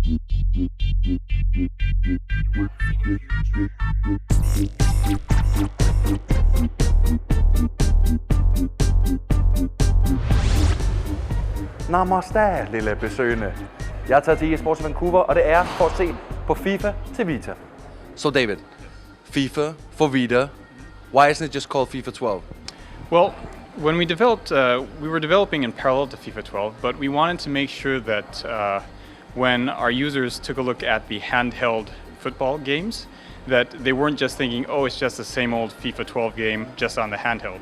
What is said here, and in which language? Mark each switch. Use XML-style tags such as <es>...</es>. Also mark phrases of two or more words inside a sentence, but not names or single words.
<da>Namaste, lille besøgende. Jeg er taget til eSports i Vancouver, og det er for at se på FIFA til Vita.</da> <en>So David, FIFA for Vita, why isn't it just called FIFA 12? Well, when we developed, we were developing in parallel to FIFA 12, but we wanted to make sure that when our users took a look at the handheld football games, that they weren't just thinking, oh, it's just the same old FIFA 12 game just on the handheld.</en>